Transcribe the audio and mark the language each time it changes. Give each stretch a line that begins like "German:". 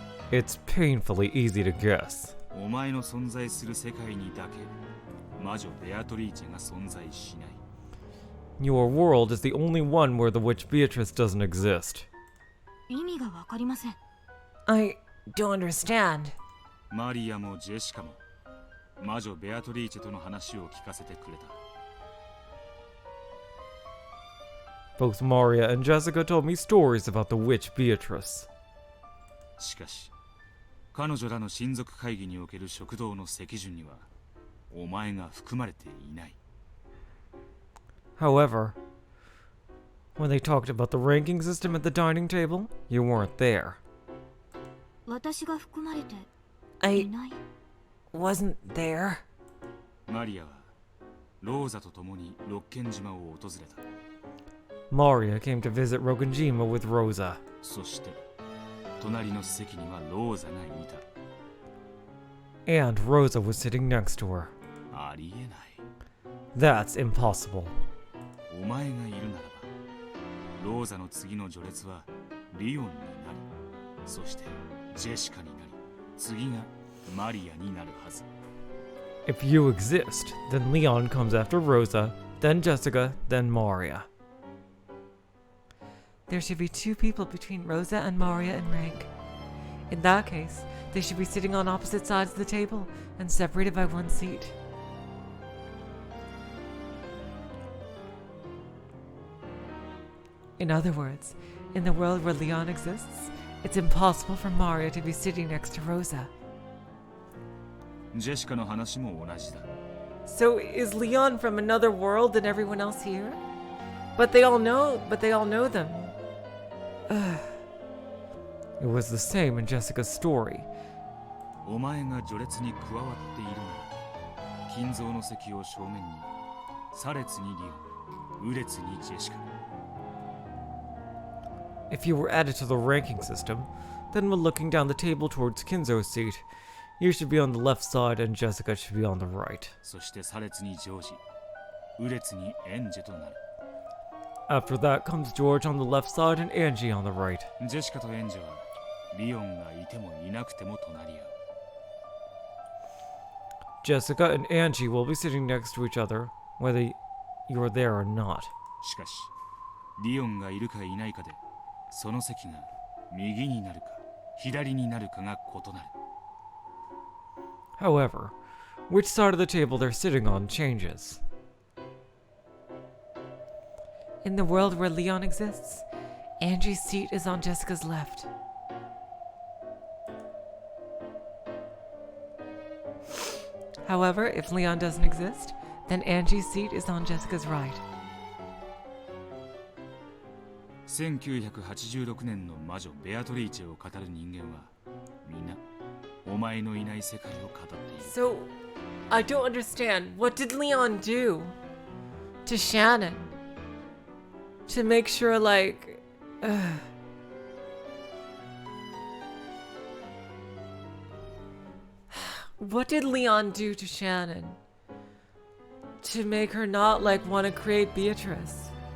English: It's painfully easy to guess.
Japanese: お前の存在する世界にだけ魔女ベアトリーチェが存在しない。
English: Your world is the only one where the witch Beatrice doesn't exist.
Japanese: 意味がわかりません。
English: I don't understand.
Japanese: マリアもジェシカも魔女ベアトリーチェとの話を聞かせてくれた。
English: Both Maria and Jessica told me stories about the witch Beatrice.
Japanese: しかし彼女らの親族会議における食堂の席順にはお前が含まれていない。
English: However, when they talked about the ranking system at the dining table, you weren't there.
Japanese: 私が含まれてい
English: I
Japanese: ない。
English: wasn't there.
Japanese: マリアはローザと共にロッケン島を訪れた。
English: Maria came to visit Roganjima with Rosa.
Japanese: そして隣の席にはローザがいた。
English: And Rosa was sitting next to her.
Japanese: ありえない。
English: That's impossible.
Japanese: お前がいるならばローザの次の序列はリオンになり、そしてジェシカになり、次がマリアになるはず。
English: If you exist, then Leon comes after Rosa, then Jessica, then Maria. There should be two people between Rosa and Maria in rank. In that case, they should be sitting on opposite sides of the table and separated by one seat. In other words, in the world where Leon exists, it's impossible for Maria to be sitting next to Rosa.
Japanese: ジェシカの話も同じだ。
English: So is Leon from another world than everyone else here? But they all know them. It was the same in Jessica's story.
Japanese: お前が序列に加わっているなら、金蔵の席を正面に、左列にリオン、右列にジェシカ。
English: If you were added to the ranking system, then when looking down the table towards Kinzo's seat, you should be on the left side and Jessica should be on the right.
Japanese: そして左列にジョージ、右列にエンジェとなる。
English: After that comes George on the left side and Angie on the right.
Japanese: ジェシカとエンジェはリオンがいてもいなくても隣り合う。
English: Jessica and Angie will be sitting next to each other, whether you're there or not.
Japanese: しかし、リオンがいるかいないかで、その席が右になるか左になるかが異なる。
English: However, which side of the table they're sitting on changes. In the world where Leon exists, Angie's seat is on Jessica's left. However, if Leon doesn't exist, then Angie's seat is on Jessica's right.
Japanese: 1986年の魔女ベアトリーチェを語る人間はみんなお前のいない世界を語っている。
English: So, I don't understand. What did Leon do to Shannon to make sure, like, what did Leon do to Shannon to make her not, like, want to create Beatrice?